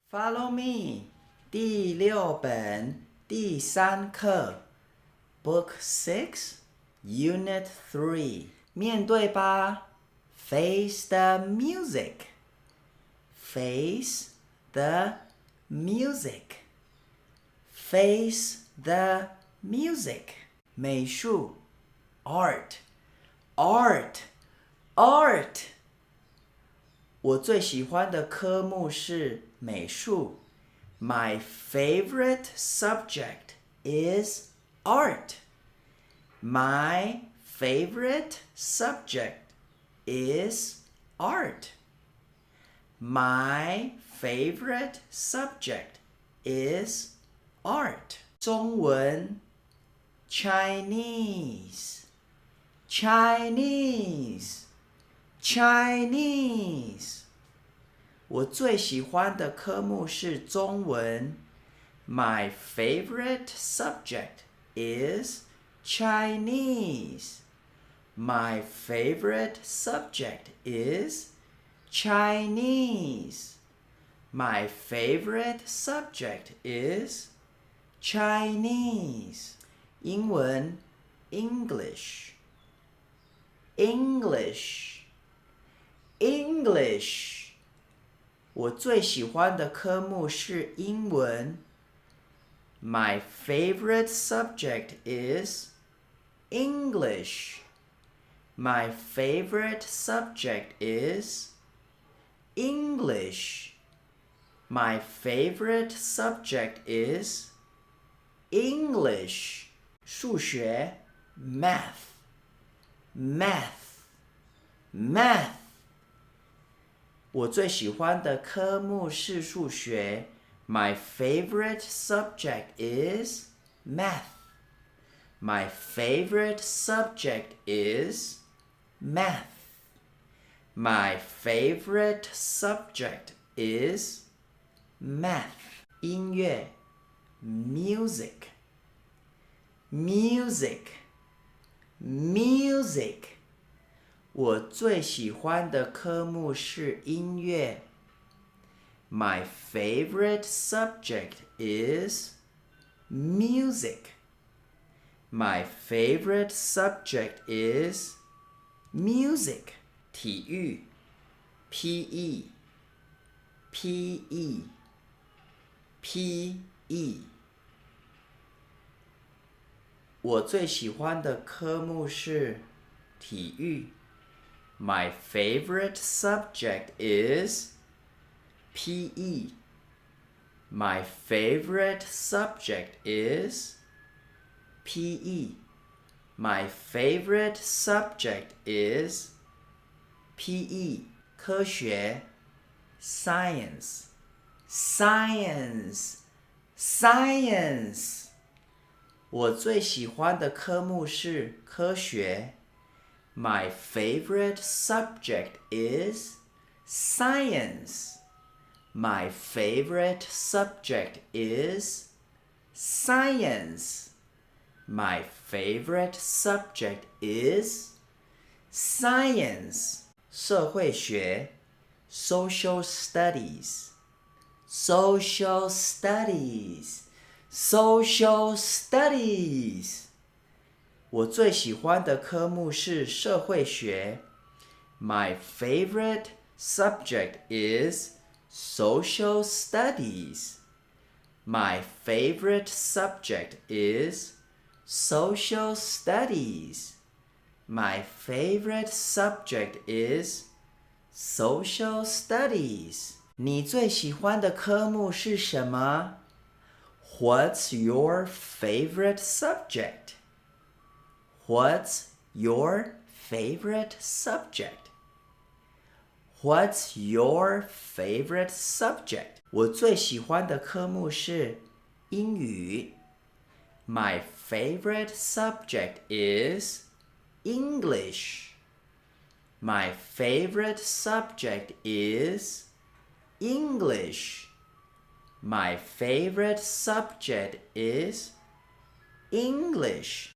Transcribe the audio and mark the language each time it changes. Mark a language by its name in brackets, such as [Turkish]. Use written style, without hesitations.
[English] Follow me， [Chinese] 第6本第3课 [English] ，Book 6, Unit 3， [Chinese] 面对吧 [English] ，Face the music， Face the music， Face the music， 美术 Art， Art， Art。 [Chinese] 我最喜欢的科目是美术。 [English] My favorite subject is art. My favorite subject is art. My favorite subject is art. 中文 Chinese, Chinese, Chinese。 [Chinese] 我最喜欢的科目是中文。 [English] My favorite subject is Chinese. My favorite subject is Chinese. My favorite subject is Chinese. 英文 English, English, English。 [Chinese] 我最喜欢的科目是英文。 [English] My favorite subject is English. My favorite subject is English. My favorite subject is English. 数学 Math, Math, Math。 [Chinese] 我最喜欢的科目是数学。 [English] My favorite subject is math. My favorite subject is math. My favorite subject is math. 音乐 music, music, music。 [Chinese] 我最喜欢的科目是音乐。 [English] My favorite subject is music. My favorite subject is music. 体育 PE, PE, PE。 [Chinese] 我最喜欢的科目是体育。 [English] My favorite subject is PE. My favorite subject is PE. My favorite subject is PE. 科学 Science, Science, Science。 [Chinese] 我最喜欢的科目是科学。 [English] My favorite subject is science. My favorite subject is science. My favorite subject is science. 社会学 Social studies, Social studies, Social studies。 [Chinese] 我最喜欢的科目是社会学。 [English] My favorite subject is social studies. My favorite subject is social studies. My favorite subject is social studies. [Chinese] 你最喜欢的科目是什么？ [English] What's your favorite subject? What's your favorite subject? What's your favorite subject? [Chinese] 我最喜欢的科目是英语。 [English] My favorite subject is English. My favorite subject is English. My favorite subject is English.